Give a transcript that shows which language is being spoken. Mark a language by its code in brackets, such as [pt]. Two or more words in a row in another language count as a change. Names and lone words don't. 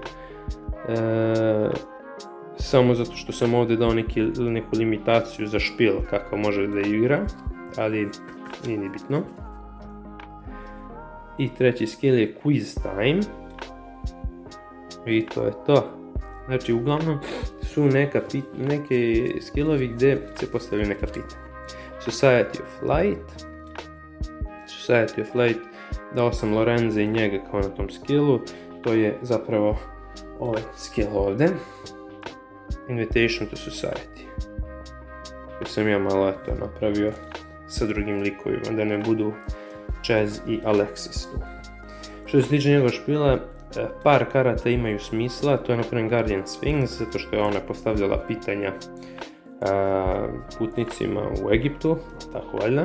[bs] Samo zato što sam ovdje dao neku limitaciju za špijel kako može da igra, ali nije ni bitno. I treći skill je Quiz Time. I to je to. Znači uglavnom su neke skillovi gdje se postavljaju neka pitanja. Society of Light. Society of Light, dao sam Lorenza i njega kao na tom skillu. To je zapravo ovaj skill ovdje. Invitation to Society. Koji sam ja malo napravio sa drugim likovima, da ne budu Chaz i Alexis tu. Što se tiče njegov špila, par karata imaju smisla, to je napravljen Guardian Sphinx, zato što je ona postavljala pitanja putnicima u Egiptu, tako valjda.